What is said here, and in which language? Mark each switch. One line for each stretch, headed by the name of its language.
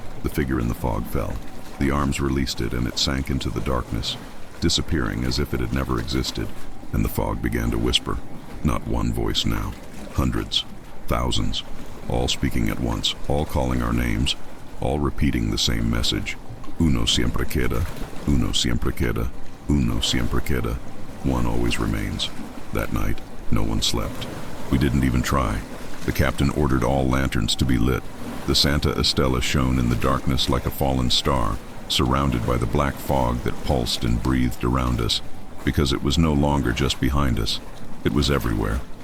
English: The figure in the fog fell. The arms released it and it sank into the darkness, disappearing as if it had never existed, and the fog began to whisper. Not one voice now. Hundreds, thousands, all speaking at once, all calling our names, all repeating the same message.
Spanish: Uno siempre queda, uno siempre queda, uno siempre queda.
English: One always remains. That night, no one slept. We didn't even try. The captain ordered all lanterns to be lit. The Santa Estela shone in the darkness like a fallen star, surrounded by the black fog that pulsed and breathed around us, because it was no longer just behind us. It was everywhere.